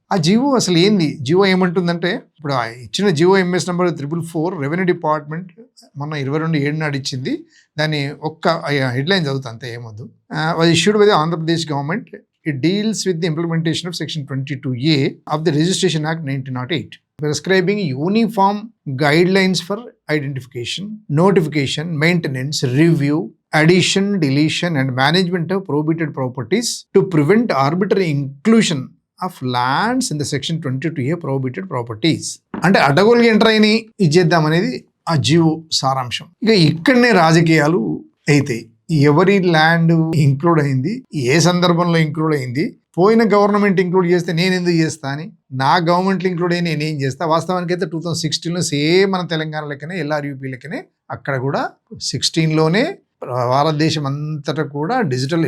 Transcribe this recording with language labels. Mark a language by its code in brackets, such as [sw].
[te] ఆ జియో అసలు ఏంది? జియో ఏమంటుందంటే, ఇప్పుడు ఇచ్చిన GO MS number 444 revenue department మొన్న 22/7 నాడు ఇచ్చింది. దాన్ని ఒక్క హెడ్లైన్ చదువుతా, అంతే, ఏమొద్దు. [en] was issued by the Andhra Pradesh government. It deals with the implementation of Section 22A of the Registration Act 1908, prescribing uniform guidelines for identification, notification, maintenance, review, addition, deletion, and management of prohibited properties to prevent arbitrary inclusion of lands in the Section 22A prohibited properties. [te] అంటే అడ్డగోలుగా enter అయిన ఇచ్చేద్దామనేది ఆ జియో సారాంశం. ఇక ఇక్కడనే రాజకీయాలు అయితే ఎవరి ల్యాండ్ ఇంక్లూడ్ అయింది, ఏ సందర్భంలో ఇంక్లూడ్ అయింది, పోయిన గవర్నమెంట్ ఇంక్లూడ్ చేస్తే నేను ఎందుకు చేస్తా అని, నా గవర్నమెంట్లో ఇంక్లూడ్ అయ్యి నేనేం చేస్తా. వాస్తవానికి అయితే 2016లో సేమ్ మన తెలంగాణ లెక్కనే, LRUP లెక్కనే అక్కడ కూడా 16లోనే భారతదేశం అంతటా కూడా డిజిటల్.